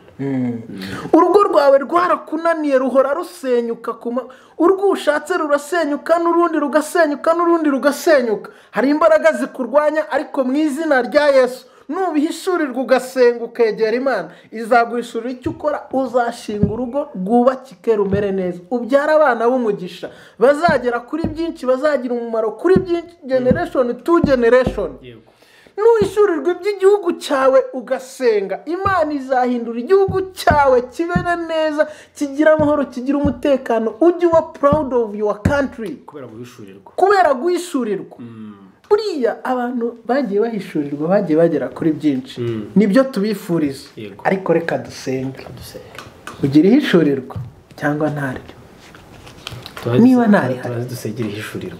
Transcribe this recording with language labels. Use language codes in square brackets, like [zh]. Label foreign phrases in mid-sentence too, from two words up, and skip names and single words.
[rw] Urugo rwawe rwarakunaniye ruhora rusenyuka, urwo ushatse rurasenyuka n'urundi rugasenyuka n'urundi rugasenyuka. Hari imbaraga zikurwanya, ariko mu izina rya Yesu nubihishurirwa ugasenga ukegera Imana, izaguhishurira icyo ukora. Uzashinga urugo rwubakike rumere neza, ubyara abana b'umugisha bazagera kuri byinshi, bazagira umumaro kuri byinshi, [en] generation to generation. [rw] Nuhishurirwa iby'igihugu cyawe ugasenga, Imana izahindura igihugu cyawe kibere neza, kigira amahoro, kigira umutekano, ujye uba [en] proud of your country [rw] kubera guhishurirwa. Buriya abantu bagiye bahishurirwa bagiye bagera kuri byinshi, nibyo tubifuriza. Ariko reka dusenge, ugira ihishurirwa cyangwa ntaryo. Niba ntari dusengere ihishurirwa,